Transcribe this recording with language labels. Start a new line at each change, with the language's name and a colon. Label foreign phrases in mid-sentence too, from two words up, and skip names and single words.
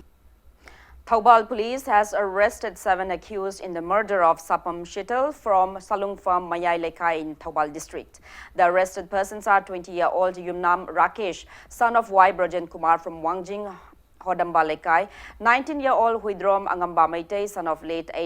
English: Thoubal police has arrested 7 accused in the murder of Sapam Shital from Salungfam Mayai Lekai in Thoubal district. The arrested persons are 20-year-old Yumnam Rakesh, son of Y. Brajan Kumar from Wangjing, Hodamba Lekai, 19-year-old Huidrom Angamba Maitei, son of late H.